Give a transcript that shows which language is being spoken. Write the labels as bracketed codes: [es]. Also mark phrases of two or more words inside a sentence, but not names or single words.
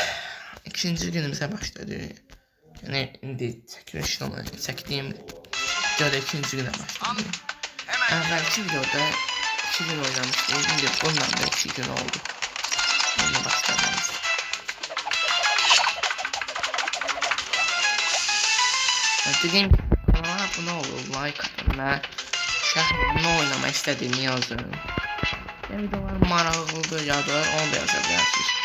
[az] İkinci günümüze başladı. Yəni indi çəkilişlə çəkdiyim videoda ikinci güne başladım. [tr] Hemen Evvelki videoda 2 gün oynamıştım. Şimdi bundan da 2 gün oldu. Bununla başlamamız. Dediğim gibi kanala abone olun, like atın ve [az] şəhərində oynamaq istədiyimi yazın. Videolar maraqlıdır, yadır, onu da yazabilirsiniz.